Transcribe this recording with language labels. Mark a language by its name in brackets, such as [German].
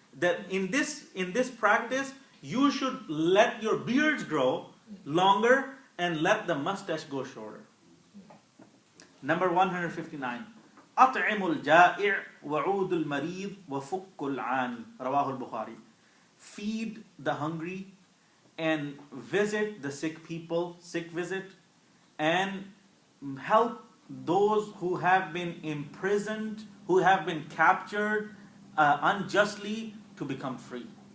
[English] That in this practice, you should let your beards grow longer and let the mustache go shorter. Number 159. [Arabic] أطعم الجائع وعود المريض وفك العاني. رواه البخاري. [English] Feed the hungry and visit the sick people, sick visit, and help those who have been imprisoned, who have been captured unjustly, to become free.